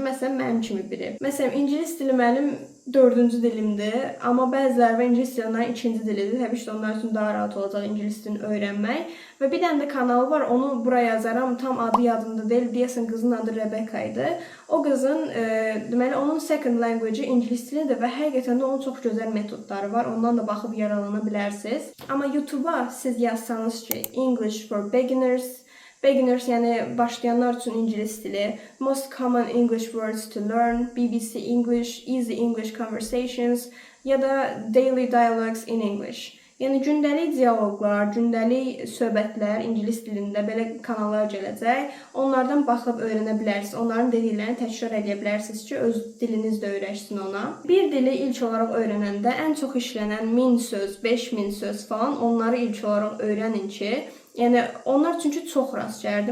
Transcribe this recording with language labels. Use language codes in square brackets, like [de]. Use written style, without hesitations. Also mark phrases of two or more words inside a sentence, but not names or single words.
[az] Məsələn, mənim kimi biri. Məsələn, ingilis dili mənim 4-cü dilimdir, amma bəziləri ingilis dili onların ikinci dilidir. Təbii ki, onlar üçün daha rahat olacaq ingilis dilini öyrənmək. Və bir dənə də kanalı var, onu buraya yazaram. Tam adı yadımda deyil. Deyəsən qızın adı Rebecca idi. O qızın, deməli, onun [en] second language-i [az] ingilis dilidir və həqiqətən də onun çox gözəl metodları var. Ondan da baxıb yararlana bilərsiniz. Amma YouTube-a siz yazsanız ki, [en] English for beginners, [az] yəni başlayanlar üçün ingilis dili, [en] most common English words to learn, BBC English, easy English conversations ya da daily dialogues in English. [az] Yəni gündəlik dialoqlar, gündəlik söhbətlər ingilis dilində belə kanallar gələcək. Onlardan baxıb öyrənə bilərsiniz. Onların dediklərini təkrar edə bilərsiniz ki, öz diliniz də öyrəşsin ona. Bir dili ilk olaraq öyrənəndə ən çox işlənən 1000 söz, 5000 söz falan onları ilk olaraq öyrənin ki, yəni onlar çünki çox rast gəlirdi.